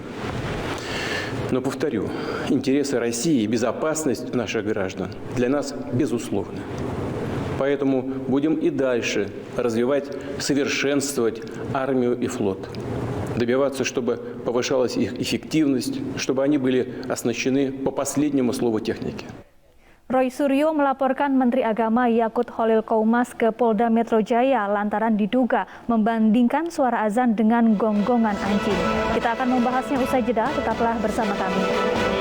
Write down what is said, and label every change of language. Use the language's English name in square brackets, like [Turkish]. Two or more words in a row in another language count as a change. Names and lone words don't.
[Russian] Но, повторю, интересы России и безопасность наших граждан для нас безусловны. Поэтому будем и дальше развивать, совершенствовать армию и флот. Добиваться, чтобы повышалась их эффективность, чтобы они были оснащены по последнему слову техники. [Indonesian] Roy Suryo melaporkan Menteri Agama Yakut Khalil Qoumas ke Polda Metro Jaya lantaran diduga membandingkan suara azan dengan gonggongan anjing. Kita akan membahasnya usai jeda, tetaplah bersama kami.